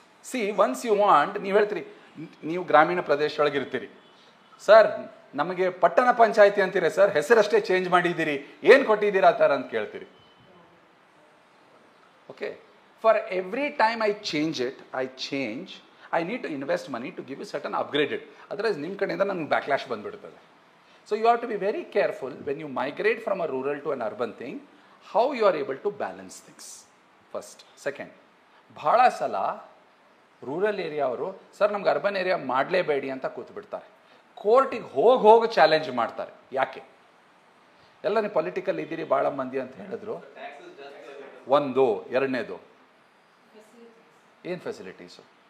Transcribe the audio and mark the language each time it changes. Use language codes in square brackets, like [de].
[en] See, once you want, [kn] ನೀವು ಹೇಳ್ತೀರಿ, ನೀವು ಗ್ರಾಮೀಣ ಪ್ರದೇಶದೊಳಗಿರ್ತೀರಿ, ಸರ್ ನಮಗೆ ಪಟ್ಟಣ ಪಂಚಾಯಿತಿ ಅಂತೀರಿ ಸರ್, ಹೆಸರಷ್ಟೇ ಚೇಂಜ್ ಮಾಡಿದ್ದೀರಿ, ಏನು ಕೊಟ್ಟಿದ್ದೀರಾ ಸರ್ ಅಂತ ಕೇಳ್ತೀರಿ. [en] Okay, for every time I change it, I need to invest money to give you certain upgraded. [kn] Otherwise, ನಿಮ್ಮ ಕಡೆಯಿಂದ ನನಗೆ ಬ್ಯಾಕ್ಲಾಶ್ ಬಂದ್ಬಿಡ್ತದೆ. [en] So you have to be very careful when you migrate from a rural to an urban thing, how you are able to balance things. First. Second, [kn] ಬಹಳ ಸಲ rural area ಅವರು sir ನಮ್ಗೆ urban area ಮಾಡಲೇಬೇಡಿ ಅಂತ ಕೂತ್ಬಿಡ್ತಾರೆ. ಕೋರ್ಟಿಗೆ ಹೋಗಿ challenge ಮಾಡ್ತಾರೆ. ಯಾಕೆ? ಎಲ್ಲ ನೀವು ಪೊಲಿಟಿಕಲ್ ಇದ್ದೀರಿ ಭಾಳ ಮಂದಿ ಅಂತ ಹೇಳಿದ್ರು. ಒಂದು, ಎರಡನೇದು ಏನು ಫೆಸಿಲಿಟೀಸು?